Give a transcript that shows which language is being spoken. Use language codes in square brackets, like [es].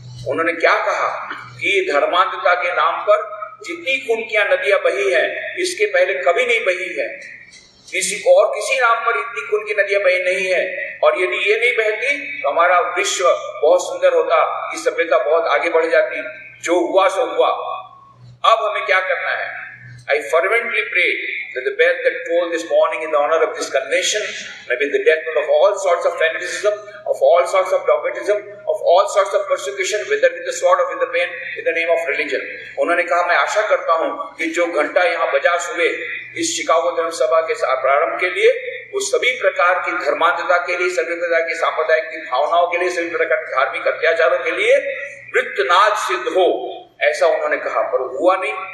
[hi] उन्होंने क्या कहा कि धर्मांधता के नाम पर जितनी खून की नदियां बही हैं, इसके पहले कभी नहीं बही है। किसी नाम पर इतनी खून की नदियां बही नहीं है। और यदि ये नहीं बहती तो हमारा विश्व बहुत सुंदर होता, ये सभ्यता बहुत आगे बढ़ जाती। जो हुआ सो हुआ। अब हमें क्या करना है? [en] I fervently pray that the bell that tolled this morning in the honor of this convention may be the death of all sorts of fanaticism, of all sorts of dogmatism, of all sorts of persecution, whether with the sword or with the pen, in the name of religion. [hi] उन्होंने कहा, मैं आशा करता हूँ कि जो घंटा यहाँ बजा सुबह इस शिकागो धर्म सभा के प्रारंभ के लिए, वो सभी प्रकार की धर्मांधता के लिए, सभी प्रकार की सांप्रदायिक की भावनाओं के लिए, सभी प्रकार के धार्मिक अत्याचारों के लिए वृत्तनाद सिद्ध हो, ऐसा उन्होंने कहा। पर हुआ नहीं।